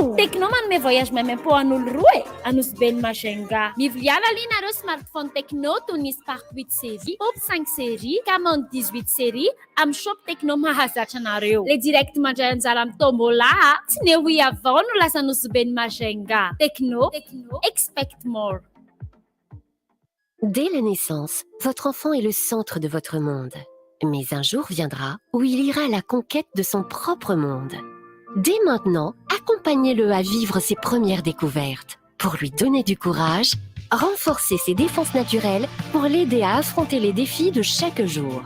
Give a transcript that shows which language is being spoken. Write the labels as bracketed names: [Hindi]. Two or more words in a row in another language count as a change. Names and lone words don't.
[Malagasy] Tecno manome voyage memem-po an'olo roa e. Anosy Majunga. Miviliana alinareo smartphone Tecno toy ny Spark 8 série, Pop 5 série, Camon 18 série amin'ny shop Tecno mahazatra anareo. [French] Le direct [Malagasy] mandray anjara amin'ny tombola. Tsy ne ho avao no lasa Anosy Majunga. [English] Tecno, expect more. [French] Dès la naissance, votre enfant est le centre de votre monde. Mais un jour viendra où il ira à la conquête de son propre monde. Dès maintenant, accompagnez-le à vivre ses premières découvertes. Pour lui donner du courage, renforcer ses défenses naturelles pour l'aider à affronter les défis de chaque jour.